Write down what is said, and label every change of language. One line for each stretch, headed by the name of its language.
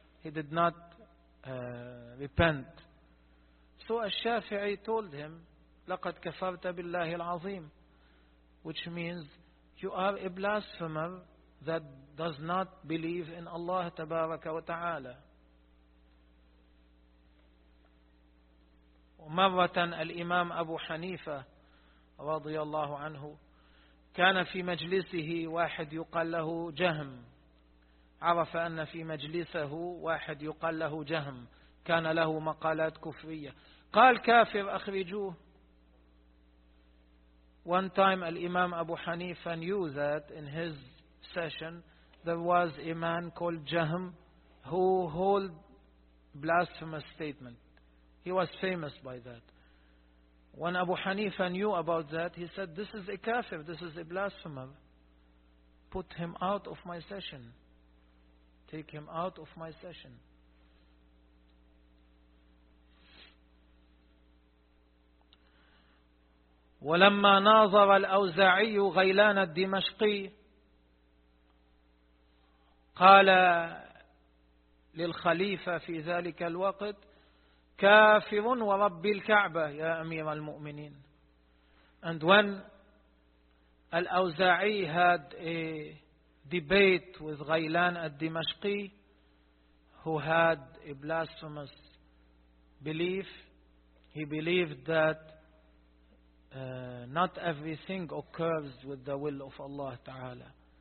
English: He did not repent. So al-Shafi'i told him,
Arabic: لَقَدْ كَفَرْتَ بِاللَّهِ الْعَظِيمِ,
English: which means, you are a blasphemer that does not believe in Allah
Arabic: تبارك وتعالى. ومرة الإمام أبو حنيفة رضي الله عنه كان في مجلسه واحد يقال له جهم. عرف أن في مجلسه واحد يقال له جهم, كان له مقالات كفرية. قال كافر أخرجوه.
English: One time الإمام أبو حنيفة knew that in his session there was a man called Jahm who held blasphemous statement. He was famous by that. When Abu Hanifa knew about that, he said, "This is a kafir, this is a blasphemer. Put him out of my session. Take him out of my session."
Arabic: ولما ناظر الأوزاعي غيلان الدمشقي قال للخليفة في ذلك الوقت كافر ورب الكعبة يا أمير المؤمنين.
English: And when الأوزاعي had a debate with غيلان الدمشقي who had a blasphemous belief, he believed that not everything occurs with the will of Allah Ta'ala.